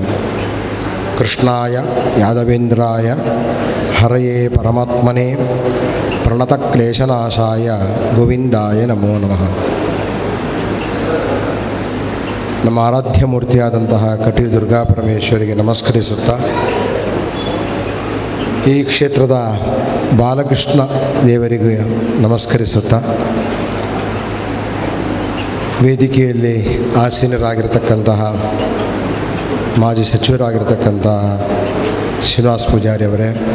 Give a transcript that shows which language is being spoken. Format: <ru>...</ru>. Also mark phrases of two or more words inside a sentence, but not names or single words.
<sa>ಕೃಷ್ಣಾಯ ಯಾದವೇಂದ್ರಾಯ ಹರಯೇ ಪರಮಾತ್ಮನೇ ಪ್ರಣತಕ್ಲೇಶನಾಶಾಯ ಗೋವಿಂದಾಯ ನಮೋ ನಮಃ.</sa> <kn>ನಮ್ಮ ಆರಾಧ್ಯ ಮೂರ್ತಿಯಾದಂತಹ ಕಟೀಲು ದುರ್ಗಾ ಪರಮೇಶ್ವರಿಗೆ ನಮಸ್ಕರಿಸುತ್ತಾ, ಈ ಕ್ಷೇತ್ರದ ಬಾಲಕೃಷ್ಣ ದೇವರಿಗೆ ನಮಸ್ಕರಿಸುತ್ತಾ, ವೇದಿಕೆಯಲ್ಲಿ ಆಸೀನರಾಗಿರ್ತಕ್ಕಂತಹ ಮಾಜಿ ಸಚಿವರಾಗಿರ್ತಕ್ಕಂತಹ ಶ್ರೀನಿವಾಸ ಪೂಜಾರಿ ಅವರೇ,</kn>